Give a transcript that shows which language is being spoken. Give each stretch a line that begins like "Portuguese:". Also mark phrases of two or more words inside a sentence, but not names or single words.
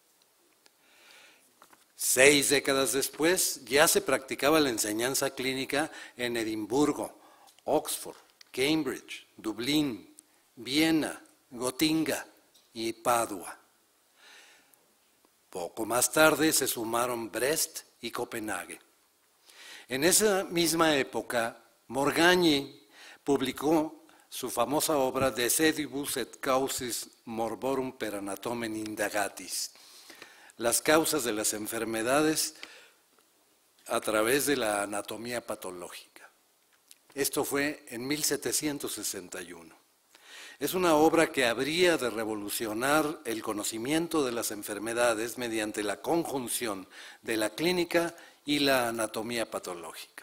Spanish: 6 décadas después ya se practicaba la enseñanza clínica en Edimburgo, Oxford, Cambridge, Dublín, Viena, Gotinga y Padua. Poco más tarde se sumaron Brest y Copenhague. En esa misma época, Morgagni publicó su famosa obra De sedibus et causis morborum per anatomen indagatis, las causas de las enfermedades a través de la anatomía patológica. Esto fue en 1761. Es una obra que habría de revolucionar el conocimiento de las enfermedades mediante la conjunción de la clínica y la anatomía patológica.